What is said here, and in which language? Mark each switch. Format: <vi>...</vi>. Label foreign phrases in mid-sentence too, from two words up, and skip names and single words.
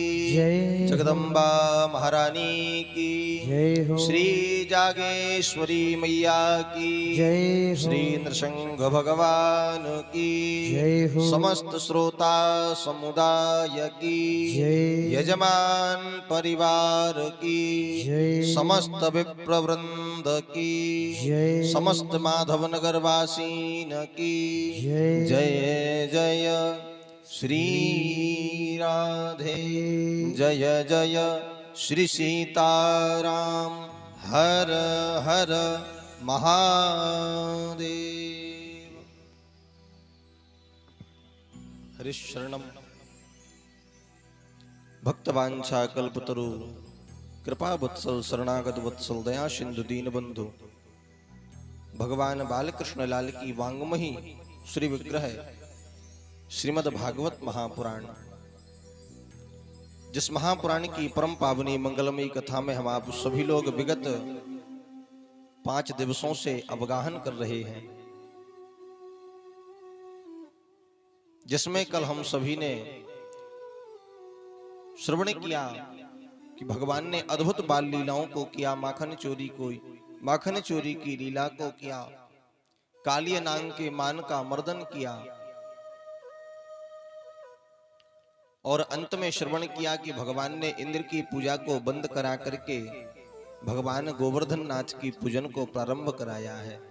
<hi>जय जगदम्बा महारानी की, जय हो श्री जागेश्वरी मैया की, जय हो श्री नृसिंह भगवान की, जय हो समस्त श्रोता समुदाय की, जय यजमान परिवार की, जय समस्त विप्रवृंद की, जय समस्त माधव नगर वासीन की, जय जय जय श्री राधे, जय जय श्री सीताराम, हर हर महादेव। हरिशरणम भक्तवांछा कल्पतरु, कृपा वत्सल शरणागत वत्सल, दया सिंधु दीन बंधु, भगवान बालकृष्ण लाल की वांगमही श्री विग्रह श्रीमद् भागवत महापुराण। जिस महापुराण की परम पावनी मंगलमयी कथा में हम आप सभी लोग विगत 5 दिवसों से अवगाहन कर रहे हैं, जिसमें कल हम सभी ने श्रवण किया कि भगवान ने अद्भुत बाल लीलाओं को किया, माखन चोरी की लीला को किया, कालिय नाग के मान का मर्दन किया, और अंत में श्रवण किया कि भगवान ने इंद्र की पूजा को बंद करा करके भगवान गोवर्धन नाथ की पूजन को प्रारंभ कराया है।</hi>